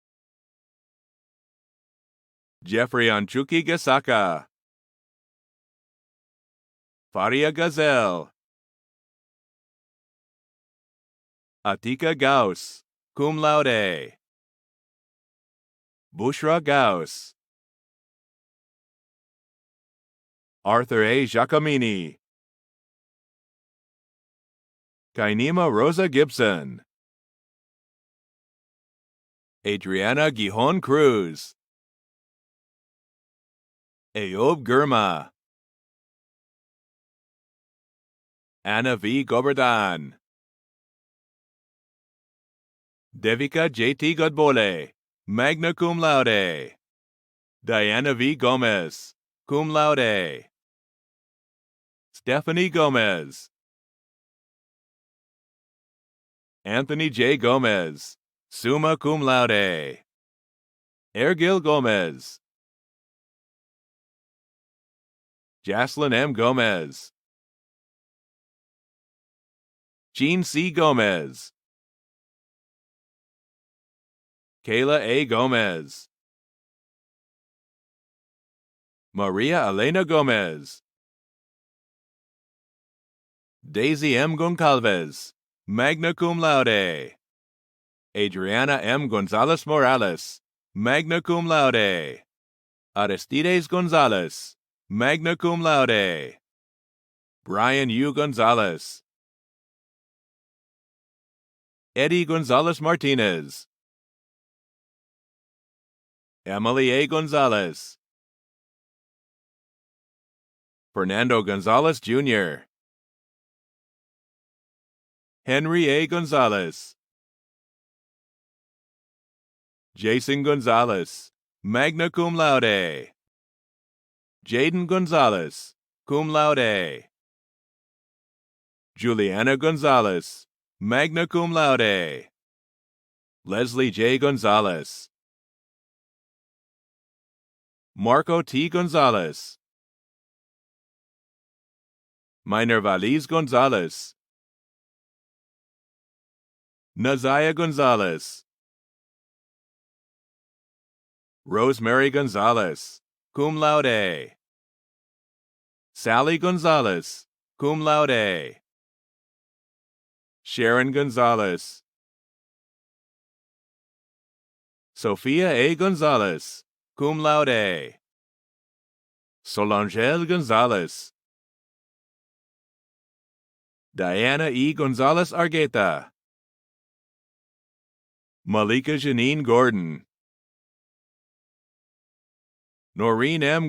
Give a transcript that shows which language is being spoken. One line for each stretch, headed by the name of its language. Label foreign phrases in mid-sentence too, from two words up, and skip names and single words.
English: Jeffrey Anchuki Gasaka. Faria Gazelle. Atika Gauss,
Latin: cum laude.
English: Bushra Gauss. Arthur A. Giacomini. Kainima Rosa Gibson. Adriana Gijon Cruz. Ayob Gurma. Anna V. Goberdan. Devika J.T. Godbole,
Latin: magna cum laude.
English: Diana V. Gomez,
Latin: cum laude.
English: Stephanie Gomez. Anthony J. Gomez,
Latin: summa cum laude. Ergil Gomez.
English: Jaslyn M. Gomez. Jean C. Gomez. Kayla A. Gomez. Maria Elena Gomez. Daisy M. Goncalves,
Latin: magna cum laude.
English: Adriana M. Gonzalez Morales,
Latin: magna cum laude.
English: Aristides Gonzalez,
Latin: magna cum laude.
English: Brian U. Gonzalez. Eddie Gonzalez Martinez. Emily A. Gonzalez. Fernando Gonzalez Jr. Henry A. Gonzalez. Jason Gonzalez,
Latin: magna cum laude.
English: Jaden Gonzalez,
Latin: cum laude.
English: Juliana Gonzalez,
Latin: magna cum laude.
English: Leslie J. Gonzalez. Marco T. Gonzalez. Minor Valiz Gonzalez. Nazaya Gonzalez. Rosemary Gonzalez,
Latin: cum laude.
English: Sally Gonzalez,
Latin: cum laude.
English: Sharon Gonzalez. Sophia A. Gonzalez,
Latin: cum laude.
English: Solangel Gonzalez. Diana E. Gonzalez Argueta, Malika Janine Gordon, Noreen M.